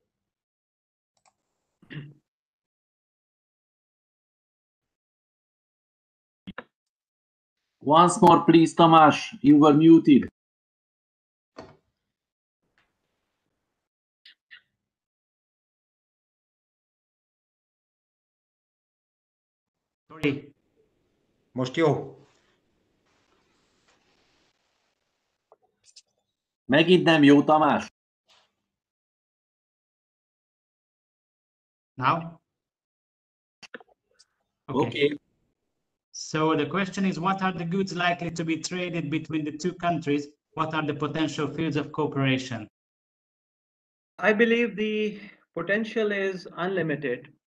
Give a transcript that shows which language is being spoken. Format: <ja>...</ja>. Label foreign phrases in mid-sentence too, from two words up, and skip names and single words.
<en>Once more, please, Tamás, you were muted. Sorry.</en> <hu>Most jó. Megint nem jó, Tamás.</hu> <en>Now? Okay. So the question is, what are the goods likely to be traded between the two countries? What are the potential fields of cooperation? I believe the potential is unlimited.</en>